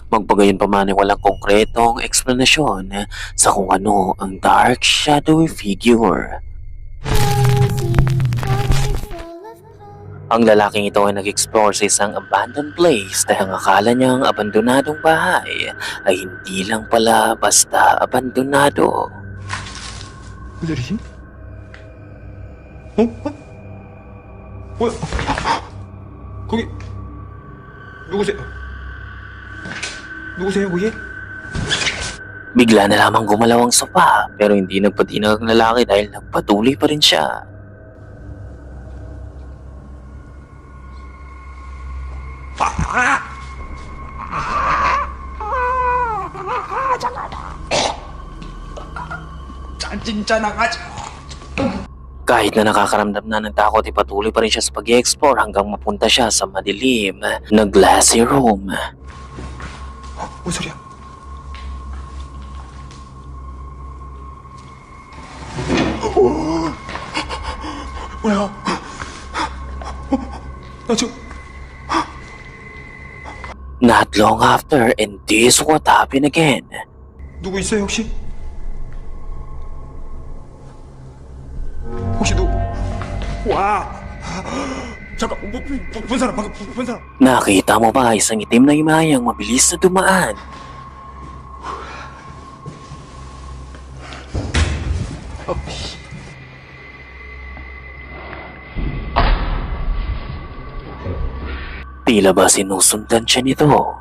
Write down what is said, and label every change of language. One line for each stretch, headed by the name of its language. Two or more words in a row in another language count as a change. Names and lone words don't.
Filipino: Magpagayon pa man ay walang konkretong eksplanasyon sa kung ano ang
English: dark shadowy figure.
Filipino: Ang lalaking ito ay nag-explore sa isang
English: abandoned place
Filipino: dahil ang akala niya ang abandonadong bahay ay hindi lang pala basta abandonado.
Korean: 기다리지? 어? 어? 뭐야? 거기 누구세요? 누구세요 거기?
Filipino: Bigla na lamang gumalaw ang sopa pero hindi nagpatinag ang lalaki dahil nagpatuloy pa rin siya.
Korean: 진짜 나가자.
Filipino: Kahit na nakakaramdam na ng takot, ipatuloy pa rin siya sa pag-i-explore hanggang mapunta siya sa madilim na
English: glassy room.
Korean: 뭔 소리야? 뭐야? 나 지금
English: Not long after, and this what happened again.
Korean: 누구 있어요 혹시? 혹시 누구? 와! 잠깐 본 사람 방금 본 사람.
Filipino: Nakita mo ba isang itim na imayang mabilis na dumaan? Tila ba sinusundan siya nito?